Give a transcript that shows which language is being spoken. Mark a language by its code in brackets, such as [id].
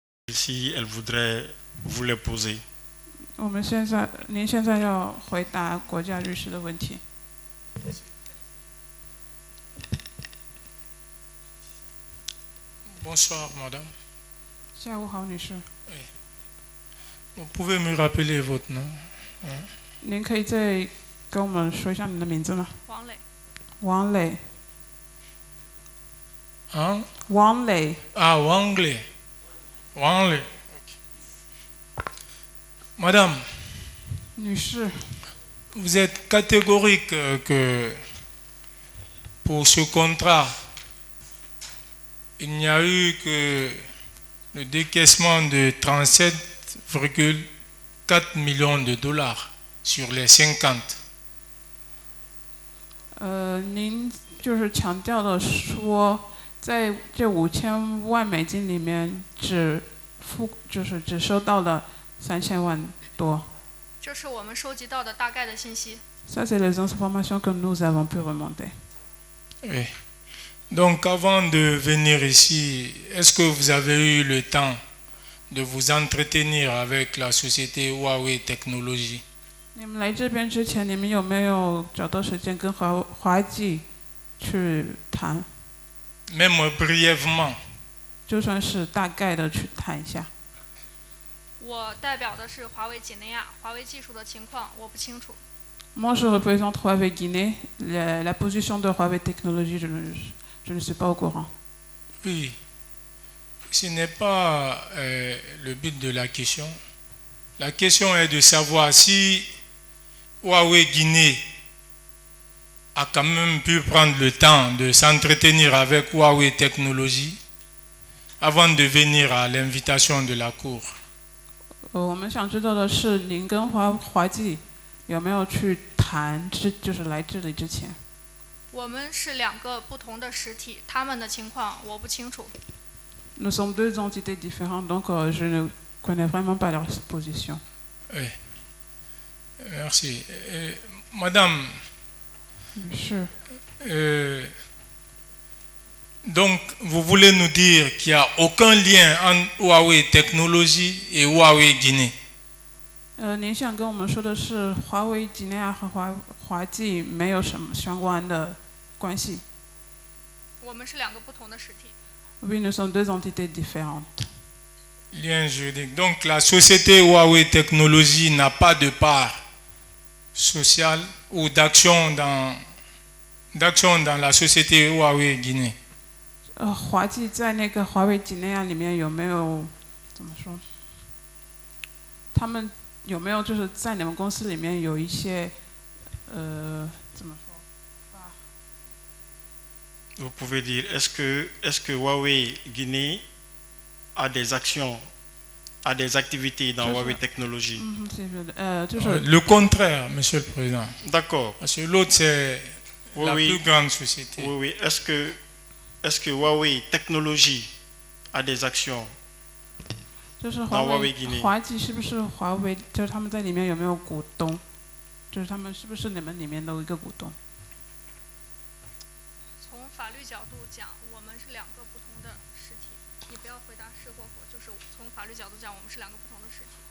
[fr] si elle voudrait vous les poser. [zh] 您现在要回答国家律师的问题。 [fr] Bonsoir, madame. [zh] 下午好，女士。 [fr] Vous pouvez me rappeler votre nom? [zh] 您可以再跟我们说一下你的名字吗？王磊。王磊。 [fr] Hein? [zh] 王磊。 [fr] Ah, Wangley. Wangley. Madame, [zh] 女士， [fr] vous êtes catégorique que pour ce contrat, il n'y a eu que le décaissement de 37,4 millions de dollars sur les 50. [zh] 您就是强调的说，在这5000万美金里面只收到了3000万多。这是我们收集到的大概的信息。 [fr] Ça c'est les informations que nous avons pu remonter. Oui. Donc avant de venir ici, est-ce que vous avez eu le temps de vous entretenir avec la société Huawei Technologies? [zh] 你们来这边之前，你们有没有找到时间跟华技去谈？ [fr] Même brièvement. [zh] 就算是大概的去谈一下。我代表的是华为几内亚，华为技术的情况我不清楚。 [fr] Moi, je représente Huawei Guinée. La position de Huawei Technologies, je ne suis pas au courant. Oui. Ce n'est pas le but de la question. La question est de savoir si Huawei Guinée a quand même pu prendre le temps de s'entretenir avec Huawei Technologies avant de venir à l'invitation de la Cour. [zh] 我们想知道的是，您跟华技有没有去谈？就是来这里之前。我们是两个不同的实体，他们的情况我不清楚。 [fr] Nous sommes deux entités différentes, donc je ne connais vraiment pas leur position. Oui. Merci. Madame. [zh] 是。 [fr] Donc, vous voulez nous dire qu'il n'y a aucun lien entre Huawei Technologies et Huawei Guinée? [zh] 您想跟我们说的是，华为几内亚和华技没有什么相关的关系？我们是两个不同的实体。 [fr] Oui, nous sommes deux entités différentes. Lien juridique. Donc, la société Huawei Technologies n'a pas de part sociale ou d'action dans la société Huawei Guinée. [zh] 华技在那个华为几内亚里面有没有怎么说？他们有没有就是在你们公司里面有一些怎么说 [fr] ？Vous pouvez dire, est-ce que Huawei Guinée a des actions, a des activités dans Huawei Technologies? Le contraire, Monsieur le Président. D'accord. Parce que l'autre c'est la plus grande société. Oui. Est-ce que Huawei Technologies a des actions [zh] 就是 [fr] dans Huawei Guinée? [zh] 华技是不是华为？就是他们在里面有没有股东？就是他们是不是你们里面的一个股东？从法律角度讲，我们是两个不同的实体。你不要回答是或否，就是从法律角度讲，我们是两个不同的实体。